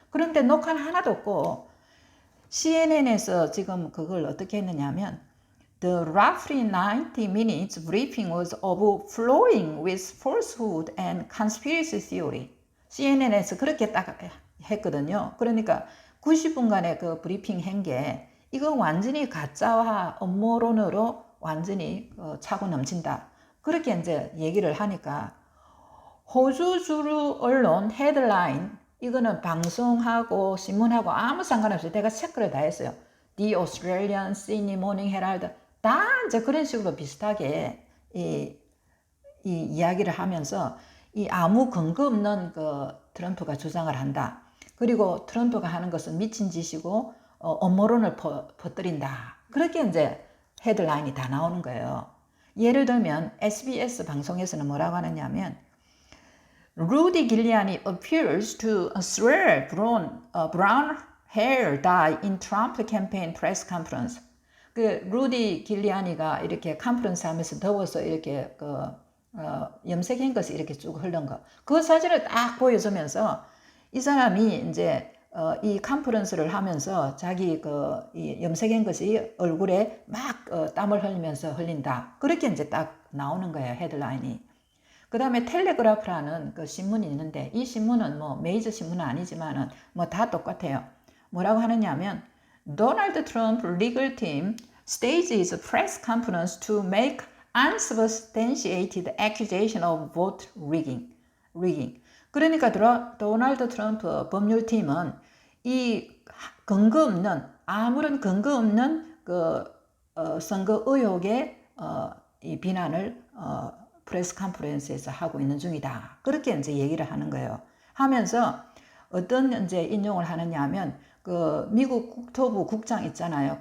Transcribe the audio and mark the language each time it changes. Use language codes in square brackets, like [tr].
[ko] 그런데 녹화는 하나도 없고 CNN에서 지금 그걸 어떻게 했느냐 하면 [en] The roughly 90 minutes briefing was overflowing with falsehood and conspiracy theory. [ko] CNN에서 그렇게 딱 했거든요. 그러니까 90분간의 그 브리핑 한 게 이거 완전히 가짜와 음모론으로 완전히 차고 넘친다. 그렇게 이제 얘기를 하니까 호주 주류 언론 헤드라인 이거는 방송하고 신문하고 아무 상관없이 내가 체크를 다 했어요. The Australian, Sydney Morning Herald 다 이제 그런 식으로 비슷하게 이 이야기를 하면서 이 아무 근거 없는 그 트럼프가 주장을 한다. 그리고 트럼프가 하는 것은 미친 짓이고 음모론을 퍼뜨린다. 그렇게 이제 헤드라인이 다 나오는 거예요. 예를 들면 SBS 방송에서는 뭐라고 하느냐면 [en] Rudy Giuliani appears to swear brown hair dye in Trump campaign press conference. [ko] 그 루디 길리아니가 이렇게 컨퍼런스 하면서 더워서 이렇게 염색한 것을 이렇게 쭉 흐른 거. 그 사진을 딱 보여주면서 이 사람이 이제 이 컨퍼런스를 하면서 자기 이 염색한 것이 얼굴에 막 땀을 흘리면서 흘린다. 그렇게 이제 딱 나오는 거예요, 헤드라인이. 그 다음에 텔레그라프라는 그 신문이 있는데 이 신문은 뭐 메이저 신문은 아니지만은 뭐 다 똑같아요. 뭐라고 하느냐면 [en] Donald Trump legal team stages a press conference to make unsubstantiated accusation of vote rigging. [ko] 그러니까 도널드 트럼프 법률팀은 이 근거 없는 아무런 근거 없는 선거 의혹의 이 비난을 프레스 컨퍼런스에서 하고 있는 중이다. 그렇게 이제 얘기를 하는 거예요. 하면서 어떤 이제 인용을 하느냐 하면 미국 국토부 국장 있잖아요.